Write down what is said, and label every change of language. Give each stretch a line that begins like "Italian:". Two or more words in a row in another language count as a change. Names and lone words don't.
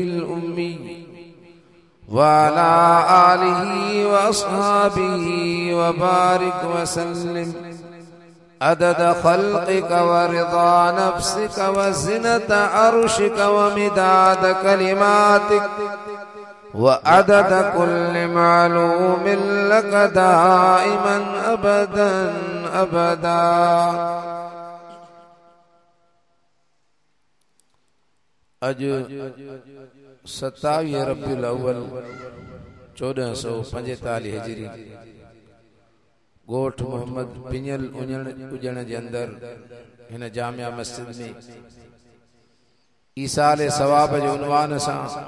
Arabic: الأمي وعلى آله وأصحابه وبارك وسلم عدد خلقك ورضا نفسك وزنة عرشك ومداد كلماتك وعدد كل معلوم لك دائما أبدا أبدا.
Sindhi: अज 27 रबीउल अव्वल 1445 हिजरी गोठ मोहम्मद पिंजल उजण जे अंदर हिन जामिया मस्जिद में ईसाले सवाब जे उनवान सां